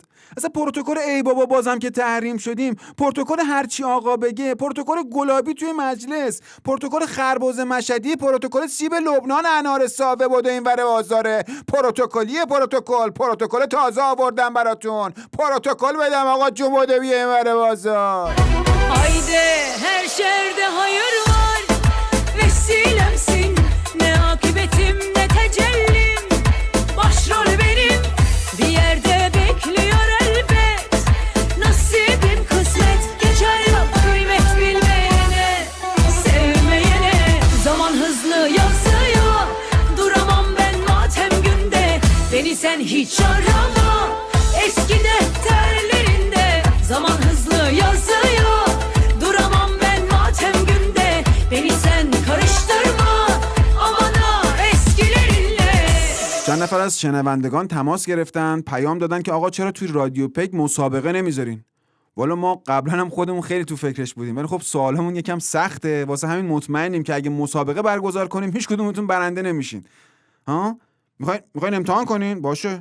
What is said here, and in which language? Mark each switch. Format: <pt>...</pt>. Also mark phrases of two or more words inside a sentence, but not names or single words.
<fa>اصلا پروتکل ای بابا بازم که تحریم شدیم، پروتکل هرچی آقا بگه، پروتکل گلابی توی مجلس، پروتکل خربزه مشهدی، پروتکل سیب لبنان انار ساوه بوده این ور بازاره، پروتکل تازه آوردم براتون، پروتکل بدم آقا جون بوده بیه این ور بازار.</fa> <tr>Haydi her şerde hayır var, vesilemsin. Ne akıbetim ne tecellim, başrol benim. Bir yerde bekliyor elbet, nasibim kısmet. Geçer yok kıymet bilmeyene, sevmeyene. Zaman hızlı yazıyor, duramam ben matem günde. Beni sen hiç arama, eski defterlerinde. Zaman hızlı yazıyor, duramam ben matem günde. Beni sen karıştırma, aman ha eskilerinle.</tr> <fa>چند نفر از شنوندگان تماس گرفتن، پیام دادن که آقا چرا توی رادیو پک مسابقه نمیذارین؟ والا ما قبلا هم خودمون خیلی تو فکرش بودیم، ولی خب سوالمون یکم سخته، واسه همین مطمئنیم که اگه مسابقه برگزار کنیم هیچ کدومتون برنده نمیشین. ها؟ میخواین امتحان کنین؟ باشه.</fa>